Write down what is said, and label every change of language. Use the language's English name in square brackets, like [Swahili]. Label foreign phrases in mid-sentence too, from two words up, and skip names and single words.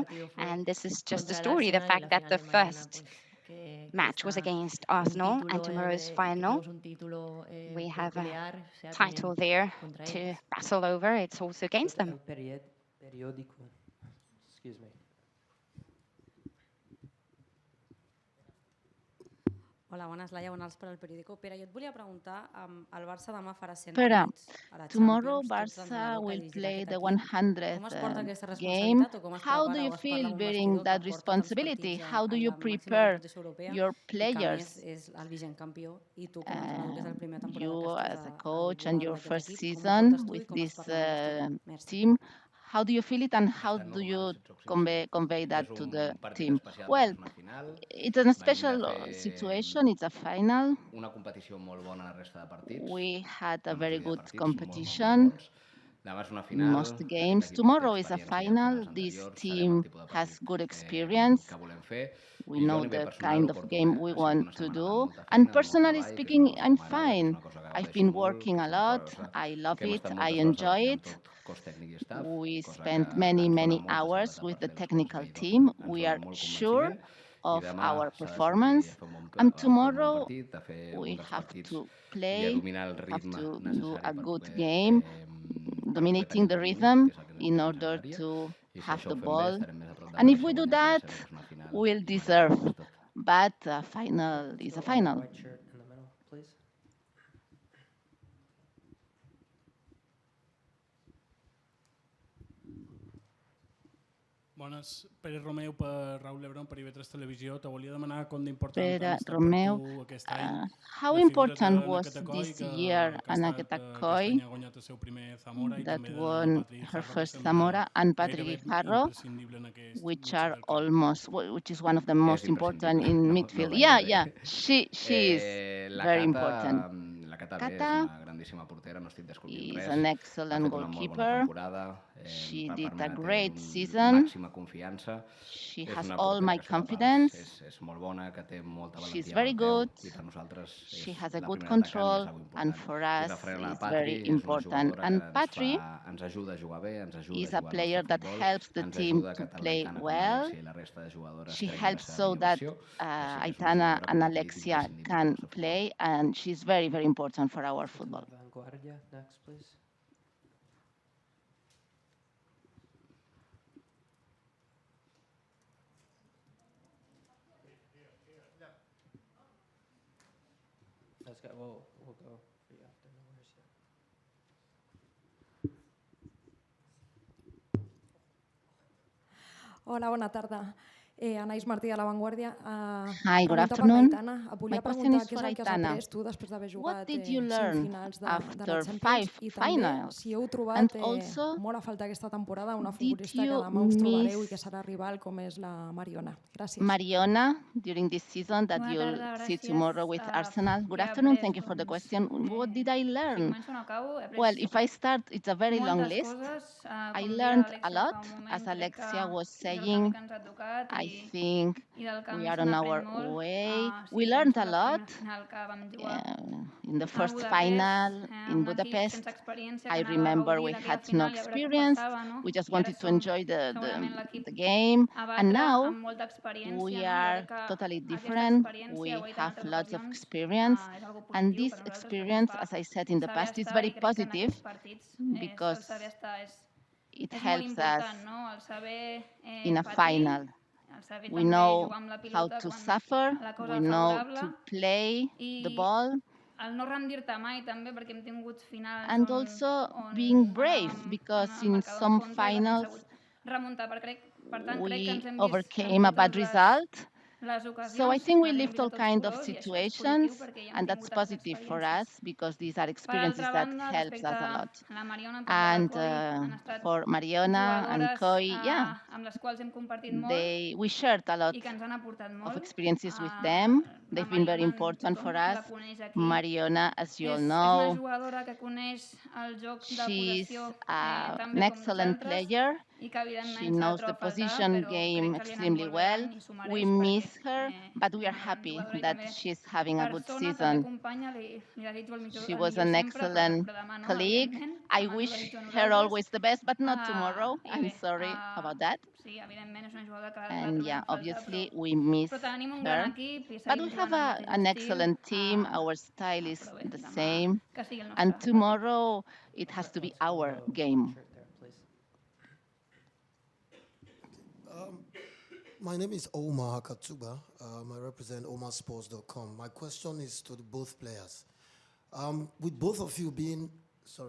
[English] And this is just a story, the fact that the first match was against Arsenal, and tomorrow's final, we have a title there to battle over. It's also against them. Excuse me. [Catalan] Hola, bones, Laia Bonals per al periòdico. Pere, jo et volia preguntar, el Barça demà farà 100 Pere, partits a la [English] tomorrow [Catalan] Champions. Tu ets Barça l'entrenador que [English] will [Catalan] dirigirà [English] play [Catalan] aquest [English] the [Catalan] equip. [English] 100th [Catalan] Com es porta aquesta [English] game. [Catalan] responsabilitat o com es [English] How do [Catalan] prepara [English] you [Catalan] o es parla [English] feel [Catalan] amb un [English] bearing [Catalan] vestidor [English] that [Catalan] que porta tants [English] responsibility? [Catalan] partits [English] How do [Catalan] en [English] you [Catalan] la màxima [English] prepare [Catalan] competició europea [English] your [Catalan] i que a més [English] players? [Catalan] és el vigent campió i tu com a entrenador que és la primera temporada [English] You [Catalan] que estàs [English] as a [Catalan] al [English] coach and [Catalan] volant [English] your [Catalan] d'aquest [English] first [Catalan] equip, com ho [English] season [Catalan] portes tu [English] with [Catalan] i com es [English] this [Catalan] parla amb el vestidor? Merci. [English] team, how do you feel it and how do you convey that to the team? Well, it's a special situation. It's a final. [Catalan] Una competició molt bona a la resta de partits. [English] We had a [Catalan] Una [English] very [Catalan] majoria de [English] good [Catalan] partits [English] competition. [Catalan] molt bons. Demà és una [English] In [Catalan] final. [English] most [Catalan] Aquest [English] games. [Catalan] equip [English] Tomorrow [Catalan] té [English] is a [Catalan] experiència en [English] final. [Catalan] finals [English] This [Catalan] anteriors. Sabem el [English] team [Catalan] tipus de [English] has [Catalan] partit [English] good experience. [Catalan] que volem fer. [English] We [Catalan] I jo a [English] know [Catalan] nivell [English] the [Catalan] personal [English] kind [Catalan] ho [English] of [Catalan] porto [English] game [Catalan] bé. [English] we [Catalan] Ha sigut [English] want [Catalan] una [English] to [Catalan] setmana de [English] do. [Catalan] molta [English] And [Catalan] feina, de molt [English] personally [Catalan] treball, que és [English] speaking, [Catalan] una cosa [English] I'm [Catalan] que m'agrada, que és [English] fine. [Catalan] una cosa que [English] I've [Catalan] gaudeixo [English] been [Catalan] molt, [English] working [Catalan] que [English] a [Catalan] és una [English] lot. [Catalan] cosa [English] I love [Catalan] que hem [English] it. [Catalan] estat [English] I [Catalan] moltes hores a la [English] enjoy [Catalan] feina [English] it. [Catalan] amb tot cos tècnic i staff, [English] We [Catalan] cosa que [English] spent many, [Catalan] ens dona [English] many [Catalan] molta [English] hours [Catalan] seguretat [English] with [Catalan] per [English] the [Catalan] fer les coses [English] technical [Catalan] que hi [English] team. [Catalan] toquin. Ens [English] We [Catalan] dona [English] are [Catalan] molt [English] sure [Catalan] convenciment i [English] of [Catalan] demà [English] our [Catalan] s'ha de sortir [English] performance. [Catalan] a fer un [English] And [Catalan] fer un bon [English] tomorrow [Catalan] partit, a fer un [English] we [Catalan] dels [English] have [Catalan] partits [English] to [Catalan] i a [English] play, [Catalan] dominar el [English] have [Catalan] ritme [English] to do [Catalan] necessari [English] a [Catalan] per [English] good [Catalan] poder, [English] game, dominating [Catalan] tenir [English] the [Catalan] un bon nivell, [English] rhythm [Catalan] que és el que [English] in [Catalan] ens [English] order [Catalan] agradaria. [English] to [Catalan] I si [English] have [Catalan] això [English] the [Catalan] ho fem bé, [English] ball. [Catalan] estarem més a prop de [English] And if [Catalan] merèixer [English] we do [Catalan] guanyar, que [English] that, [Catalan] sabem que és una final [English] we'll [Catalan] i [English] deserve. [Catalan] mereixem-ho tot. [English] But a final Let's is a go, final. white shirt in the middle, please. [Catalan] Bones, Pere Romeu per Raúl Lebron per IB3 Televisió. Te volia demanar com d'important Pere han estat Romeu, per tu aquest any [English] how [Catalan] de figura [English] important [Catalan] de [English] was Nakatacoi, this [Catalan] que [English] year [Catalan] ha estat Anaketa aquest Koi any ha guanyat el seu primer Zamora i [English] that [Catalan] també de [English] won [Catalan] la Patri [English] her [Catalan] Jarro, que [English] first [Catalan] sembla [English] Zamora and Patrick [Catalan] gairebé Jarro, imprescindible en aquest [English] which [Catalan] mig [English] are [Catalan] del camp. [English] almost, which is one of the most important [Catalan] imprescindible, [English] in [Catalan] no [English] midfield. [Catalan] gairebé. [English] Yeah, she is [Catalan] La [English] very Cata, important. [Catalan] la Cata bé, és Cata una grandíssima portera, no estic descobrint [English] is [Catalan] res. [English] an [Catalan] Ha [English] excellent [Catalan] fet una molt bona [English] goalkeeper. [Catalan] temporada. [English] She [Catalan] Per [English] did [Catalan] part [English] a [Catalan] meva té [English] great [Catalan] un [English] season. [Catalan] màxima confiança. [English] She [Catalan] És [English] has [Catalan] una [English] all [Catalan] portera [English] my [Catalan] que xuta pals, [English] confidence. [Catalan] és molt bona, que té molta [English] She's [Catalan] valentia amb [English] very [Catalan] el peu [English] good. [Catalan] i per nosaltres [English] She [Catalan] és [English] has a [Catalan] la [English] good [Catalan] primera atacant i és [English] control, [Catalan] algo [English] and [Catalan] important. [English] for [Catalan] I [English] us [Catalan] referent a la [English] it's [Catalan] Patri, [English] very [Catalan] és una [English] important. [Catalan] jugadora [English] And [Catalan] que [English] Patri [Catalan] ens ajuda a jugar bé, ens ajuda [English] is [Catalan] a [English] a [Catalan] jugar al [English] player [Catalan] nostre [English] that [Catalan] futbol, [English] helps the [Catalan] ens [English] team [Catalan] ajuda [English] to [Catalan] que tant [English] play [Catalan] l'Aitana com [English] well. [Catalan] l'Alexia i la resta de jugadores [English] She [Catalan] treguin la [English] helps [Catalan] seva [English] so [Catalan] millor [English] that [Catalan] versió. Així que és una [English] Aitana [Catalan] jugadora [English] and [Catalan] com a equip [English] Alexia [Catalan] imprescindible [English] can [Catalan] al nostre futbol. [English] play, and she's very, very important for our To football. the Vanguardia next, please. Let's go. We'll go for you after. No worries. [Catalan] Hola, bona tarda. Anaïs Martí de La Vanguardia. [English] Hi, good [Catalan] Pregunta per [English] afternoon. [Catalan] l'Aitana. Et [English] My [Catalan] volia [English] question [Catalan] preguntar [English] is [Catalan] què [English] for [Catalan] és el que has Aitana. après tu després d'haver [English] What [Catalan] jugat [English] did you 5 learn [Catalan] finals de la [English] after [Catalan] Champions 5 i també [English] finals? [Catalan] si heu [English] And [Catalan] trobat [English] also, [Catalan] molt a falta aquesta temporada una [English] did [Catalan] futbolista que [English] you [Catalan] demà us trobareu i [English] miss [Catalan] que serà rival com és la Mariona. Gràcies. [English] Mariona during this season that [Catalan] Bona [English] you'll [Catalan] tarda, [English] see [Catalan] gràcies. [English] tomorrow with Arsenal? Good [Catalan] Què he [English] afternoon. [Catalan] après? [English] Thank you for the [Catalan] Doncs, [English] question. What did I [Catalan] si [English] learn? [Catalan] començo no acabo, he après [English] Well, if I start, it's a very long [Catalan] moltes [English] list. [Catalan] coses. [English] I [Catalan] Com deia [English] learned a [Catalan] l'Alexia [English] lot. [Catalan] fa un moment, [English] As [Catalan] crec [English] Alexia was [Catalan] que és el camí [English] saying, [Catalan] que ens ha tocat [English] I [Catalan] i [English] think [Catalan] del camí [English] we are [Catalan] se [English] on [Catalan] n'aprèn [English] our [Catalan] molt. [English] way. [Catalan] Sí, [English] We learned [Catalan] penso [English] a [Catalan] en la [English] lot. [Catalan] primera final que vam jugar [English] In the [Catalan] a [English] first [Catalan] Budapest, [English] final in [Catalan] un equip Budapest, sense experiència que [English] I [Catalan] anava a [English] remember [Catalan] gaudir [English] we [Catalan] d'aquella [English] had no [Catalan] final i a veure què [English] experience. [Catalan] passava, no? [English] We just [Catalan] I ara [English] wanted to [Catalan] som [English] enjoy [Catalan] segurament l'equip [English] the game. [Catalan] a [English] And [Catalan] batre [English] now [Catalan] amb molta experiència, [English] we [Catalan] no? Jo [English] are [Catalan] crec que [English] totally [Catalan] aquesta [English] different. [Catalan] experiència, [English] We [Catalan] ho he dit en [English] have [Catalan] altres [English] lots of [Catalan] ocasions, [English] experience. [Catalan] és algo [English] And [Catalan] positiu [English] this [Catalan] per nosaltres perquè ens [English] experience, [Catalan] fa [English] as I said in the [Catalan] saber [English] past, is [Catalan] estar [English] very [Catalan] i crec que en [English] positive [Catalan] aquests partits [English] because [Catalan] el saber estar [English] it [Catalan] és molt [English] helps [Catalan] important, [English] us [Catalan] no? El saber [English] in a [Catalan] patir, [English] final. [Catalan] el saber [English] We [Catalan] també [English] know [Catalan] jugar amb la [English] how [Catalan] pilota [English] to [Catalan] quan [English] suffer. [Catalan] la cosa [English] We [Catalan] va [English] know [Catalan] favorable [English] to play the [Catalan] i [English] ball. [Catalan] el no rendir-te mai també perquè hem tingut finals [English] And [Catalan] on [English] also being brave [Catalan] anàvem [English] because [Catalan] amb [English] in [Catalan] marcador en [English] some [Catalan] contra i les hem [English] finals [Catalan] sabut remuntar. Per tant, crec que [English] we [Catalan] ens hem vist en [English] overcame a bad [Catalan] totes [English] result. [Catalan] les [English] So I [Catalan] ocasions, [English] think we [Catalan] les hem [English] lived [Catalan] vist [English] all [Catalan] a tots [English] kind of [Catalan] colors i això és [English] situations, [Catalan] positiu perquè ja hem [English] and that's [Catalan] tingut altres [English] positive for [Catalan] experiències. [English] us because these are [Catalan] Per [English] experiences [Catalan] altra [English] that [Catalan] banda, [English] helps [Catalan] respecte [English] us a [Catalan] a [English] lot. [Catalan] la Mariona i també la [English] And [Catalan] Coi, han estat [English] for Mariona and [Catalan] jugadores [English] Koi, yeah, [Catalan] amb les quals hem compartit molt [English] we shared a lot [Catalan] i que ens han aportat [English] of [Catalan] molt. [English] experiences with them. [Catalan] La [English] They've been very [Catalan] Mariona [English] important [Catalan] tothom [English] for us. [Catalan] la coneix aquí. [English] Mariona, as you all [Catalan] És una [English] know, [Catalan] jugadora que coneix el joc de [English] she's [Catalan] possessió tan [English] an [Catalan] bé com [English] excellent [Catalan] nosaltres [English] player. [Catalan] i que [English] She [Catalan] evidentment s'ha de [English] knows the [Catalan] trobar a faltar, [English] position [Catalan] però [English] game [Catalan] crec que li ha anat [English] extremely [Catalan] molt bé [English] well. [Catalan] l'any i s'ho [English] We [Catalan] mereix [English] miss [Catalan] perquè [English] her, but we [Catalan] és [English] are [Catalan] una gran [English] happy [Catalan] jugadora i [English] that [Catalan] també [English] she's having a good [Catalan] persona, també [English] season. [Catalan] companya, li desitjo el [English] She [Catalan] millor [English] was an [Catalan] sempre, [English] excellent [Catalan] però demà no, [English] colleague. [Catalan] evidentment, [English] I [Catalan] demà ens ho [English] wish [Catalan] desitjo a [English] her [Catalan] nosaltres. [English] always the best, but not tomorrow. [Catalan] I [English] I'm [Catalan] bé, [English] sorry about that. [Catalan] sí, evidentment és una jugadora que la [English] And [Catalan] trobem [English] yeah, [Catalan] a faltar, [English] obviously we miss [Catalan] però tenim un [English] her. [Catalan] gran equip i [English] But we [Catalan] seguim [English] have [Catalan] jugant al mateix [English] an [Catalan] estil. [English] excellent team. Our style is [Catalan] Però bé, [English] the [Catalan] demà [English] same. [Catalan] que sigui el nostre [English] And [Catalan] partit. [English] tomorrow it has to be Let's go our to game. shirt there, please. My name is Omar Hakatuba. I represent omarsports.com. My question is to both players. With both of you being, sorry.